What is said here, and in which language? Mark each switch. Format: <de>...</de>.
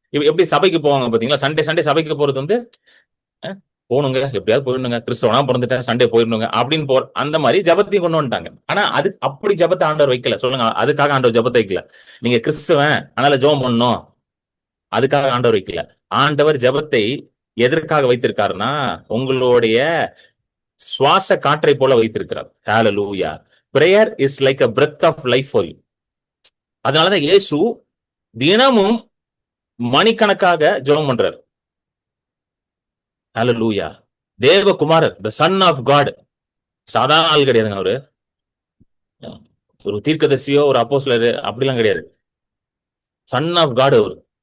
<ta>எப்படி சபைக்கு போவாங்க பாத்தீங்களா, சண்டே சண்டே சபைக்கு போறது வந்து போகணுங்க, எப்படியாவது போயிடணுங்க, கிறிஸ்தவனா பிறந்துட்டேன், சண்டே போயிடணுங்க அப்படின்னு அந்த மாதிரி ஜபத்தையும் கொண்டு வந்துட்டாங்க. ஆனா அது அப்படி ஜபத்தை ஆண்டவர் வைக்கல. சொல்லுங்க, அதுக்காக ஆண்டவர் ஜபத்தை வைக்கல. நீங்க கிறிஸ்தவன் அதனால ஜெபம் பண்ணணும், அதுக்காக ஆண்டவர் வைக்கல. ஆண்டவர் ஜபத்தை எதற்காக வைத்திருக்காருன்னா, உங்களுடைய சுவாச காற்றை போல வைத்திருக்கிறார். ஹalleluya.</ta> <en>prayer is like a breath of life for you.</en> <ta>அதனாலதான் இயேசு தினமும் மணிக்கணக்காக ஜெபம் பண்றார். ஹalleluya. தேவகுமாரர்,</ta> <en>the son of god,</en> <ta>சாதாரண ஆள் கிடையாதுங்க அவரு. ஒரு தீர்க்கதரிசியோ ஒரு அப்போஸ்தலர் அப்படிலாம் கிடையாது.</ta> <en>son of God</en> <ta>அவரு.</ta>